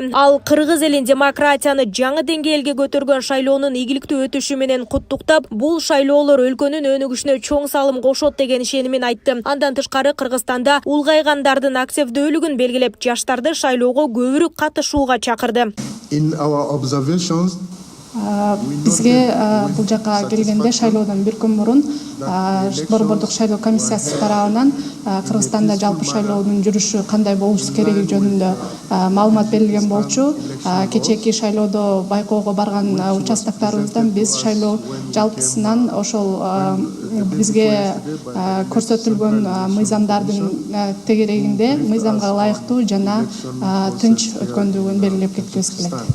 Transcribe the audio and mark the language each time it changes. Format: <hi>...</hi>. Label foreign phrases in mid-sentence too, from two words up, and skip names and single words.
<ky>Ал кыргыз элин демократияны жаңы деңгээлге көтөргөн шайлоонун ийгиликтүү өтүшү менен куттуктап, бул шайлоолор өлкөнүн өнүгүшүнө чоң салым кошот деген ишенимин айтты. Андан тышкары Кыргызстанда улгайгандардын активдүүлүгүн белгилеп, жаштарды шайлоого көбүрөөк катышууга чакырды.</ky> <en>In our observations,</en> <ky>бизге бул жака келгенде шайлоодон бир күн мурун борбордук шайлоо комиссиясы тарабынан Кыргызстанда жалпы шайлоонун жүрүшү кандай болушу кереги жөнүндө маалымат берилген болчу. Кечээки шайлоодо байкоого барган участоктарыбыздан биз шайлоо жалпысынан ошол бизге көрсөтүлгөн мыйзамдардын тегерегинде мыйзамга ылайыктуу жана тынч өткөндүгүн белгилеп кеткибиз келет.</ky>